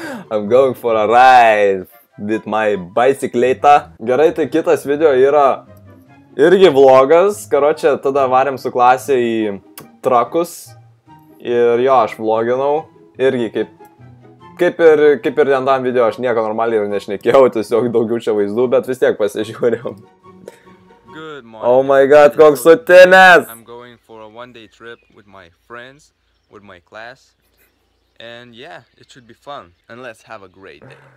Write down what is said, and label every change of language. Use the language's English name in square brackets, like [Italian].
[English] I'm going for a ride with my bicicleta. [Lithuanian] Gerai, tai kitas video yra irgi vlogas. Karočią, tada varėm su klasė į trakus. Ir jo, aš vloginau. Irgi kaip ir rentam video, aš nieko normaliai ir nešnekėjau, tiesiog daugiau čia vaizdų, bet vis tiek pasižiūrėjau. [English] Oh my god, [Lithuanian] koks sutinęs! [English] I'm going for a one-day trip with my friends, with my class. And yeah, it should be fun. And let's have a great day.